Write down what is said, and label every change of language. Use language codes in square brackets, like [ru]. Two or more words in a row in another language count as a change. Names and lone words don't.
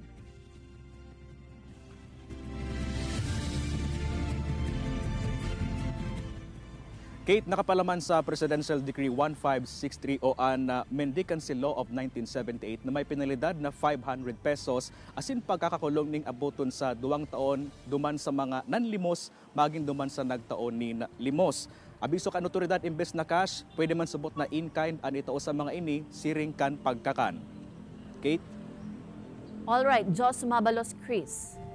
[bik] Kate, nakapalaman sa Presidential Decree 1563 o ang Mendicancy Law of 1978 na may penalidad na 500 pesos asin pagkakakulong ning abuton sa 2 taon duman sa mga nanlimos maging duman sa nagtaon ni limos. Abiso kan otoridad imbes na cash, pwede man subot na in-kind an itao sa mga ini siring kan pagkakan. Kate? [en] All right, [bik] Jos Mabalos, [en] Chris.